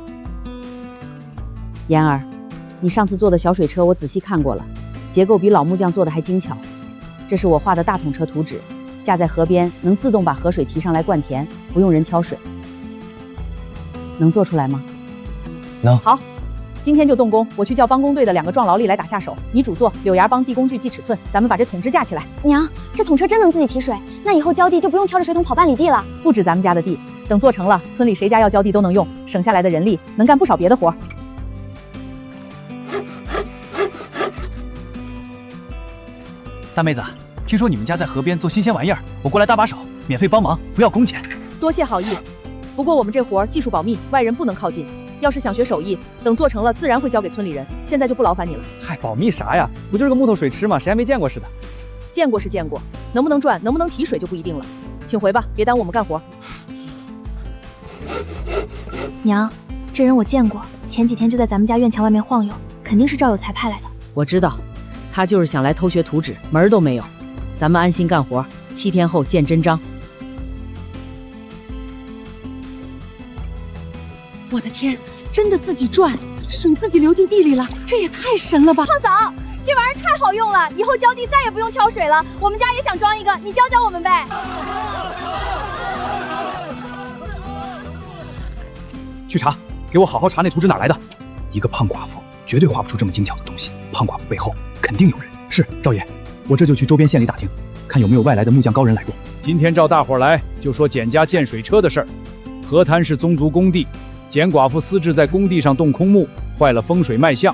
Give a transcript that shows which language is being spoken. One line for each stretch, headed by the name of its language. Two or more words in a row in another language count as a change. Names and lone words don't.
Chinese: 妍兒，你上次做的小水車我仔細看過了。結構比老木匠做的還精巧，這是我畫的大桶車圖紙，架在河邊能自動把河水提上來灌田，不用人挑水。能做出來嗎？能。好，今天就動工，我去叫帮工隊的2個壯勞力來打下手，你主做，柳芽帮递工具記尺寸，咱們把這桶支架起來。娘，這桶車真能自己提水，那以後澆地就不用挑着水桶跑半里地了。不止咱們家的地，等做成了，村裡誰家要澆地都能用，省下來的人力能幹不少別的活。大妹子，聽說你們家在河邊做新鮮玩意兒，我過來搭把手，免費幫忙，不要工錢。多謝好意，不過我們這活技術保密，外人不能靠近。要是想學手藝，等做成了自然會交給村裡人，現在就不勞煩你了。嗨，保密啥呀？不就是個木頭水池嗎？誰還沒見過似的？見過是見過，能不能轉，能不能提水就不一定了。請回吧，別耽誤我們幹活。娘，這人我見過，前幾天就在咱們家院牆外面晃悠，肯定是趙有才派來的。我知道。他就是想來偷學图紙，門兒都沒有。 咱们安心幹活，7天後見真章。我的天，真的自己轉，水自己流進地裡了，這也太神了吧！胖嫂，這玩意兒太好用了，以後澆地再也不用挑水了。我們家也想裝一個，你教教我們唄。去查，給我好好查那圖紙哪來的。一個胖寡婦絕對畫不出這麼精巧的東西，胖寡婦背後肯定有人。是，趙爺，我這就去周邊縣裡打聽，看有沒有外來的木匠高人來過。今天召大夥來，就說簡家建水車的事兒。河灘是宗族工地，簡寡婦私自在工地上動空木，壞了風水脈象。